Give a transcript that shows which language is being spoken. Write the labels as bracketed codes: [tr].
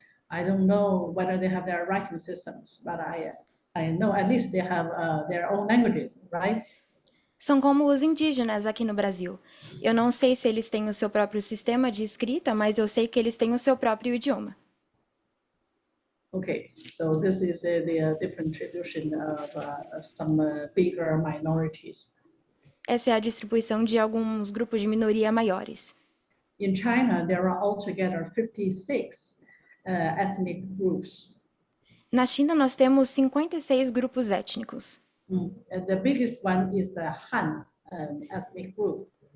[en] I don't know whether they have their writing systems, but I know at least they have their own languages, right? [pt] São como os indígenas aqui no Brasil. Eu não sei se eles têm o seu próprio sistema de escrita, mas eu sei que eles têm o seu próprio idioma. [en] Okay, so this is the different distribution of some bigger minorities. [pt] Essa é a distribuição de alguns grupos de minoria maiores. [en] In China, there are altogether 56 ethnic groups. [pt] Na China, nós temos 56 grupos étnicos. [en] The biggest one is the Han ethnic group.